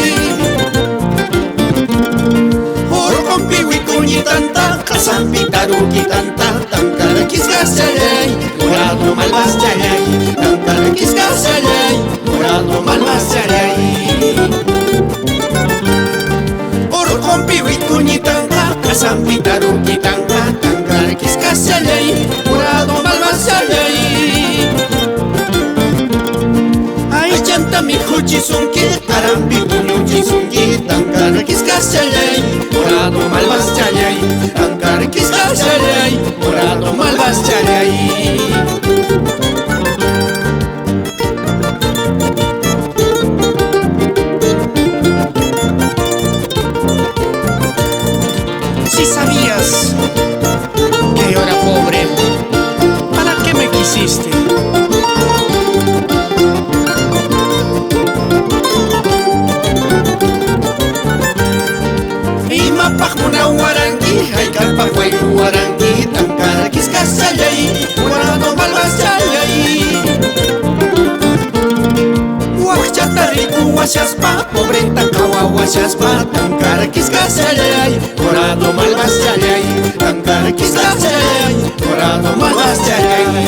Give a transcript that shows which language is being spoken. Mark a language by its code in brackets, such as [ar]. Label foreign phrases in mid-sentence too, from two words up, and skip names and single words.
[qu] urqunpi wikuñitanta qasanpi tarukitanta tankarkisqa sayay [es] murado malvas [qu] sayay tankarkisqa sayay [es] murado malvas [qu] sayay urqunpi wikuñitanta qasanpi tarukitanta tankarkisqa sayay [es] murado malvas [qu] sayay aychantami huchisunki qaranpi puñuchisunki tankarkisqa sayay [es] murado malvas [qu] sayay tankarkisqa sayay [es] murado malvas [qu] sayay [es] si sabías que yo era pobre, ¿para qué me quisiste? [qu] Imapaq munawaranki hayk'alpaq waylu waranki tankarkisqa sayay [es] murado malvas [qu] sayay wakchata rikuwashaspa pobreta qhawawashaspa tankarkisqa sayay [es] murado malvas [qu] sayay tankarkisqa sayay [es] murado malvas [qu] sayay